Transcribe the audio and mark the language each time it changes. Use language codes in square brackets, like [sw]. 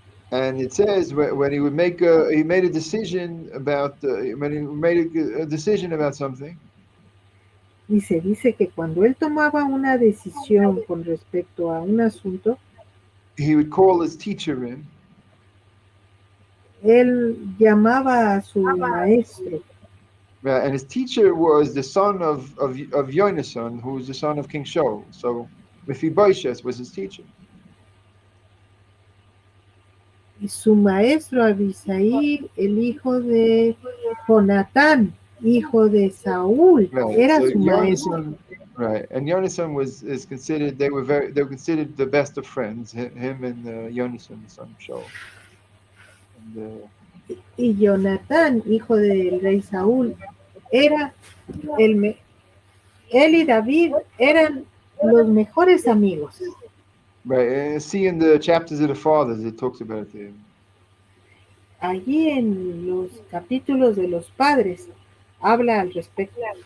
[en] And it says when he would he made a decision about when he made a decision about something. [es] Y se dice que cuando él tomaba una decisión con respecto a un asunto, [en] he would call his teacher in. [es] Él llamaba a su maestro. [en] And his teacher was the son of Yonasan, who was the son of King Shaul. So Mephibosheth was his teacher. [es] Y su maestro Abisai, el hijo de Jonatán, hijo de Saúl, era [en] so [es] su maestro. [en] Right, and Yonasan is considered they were considered the best of friends. Him and Yonasan, the son of Shaul. [es] Y Jonatán, hijo del rey Saúl, era él y David eran los mejores amigos. [en] Right, see in the chapters of the fathers, it talks about it there. [es] Allí en los capítulos de los padres habla al respecto.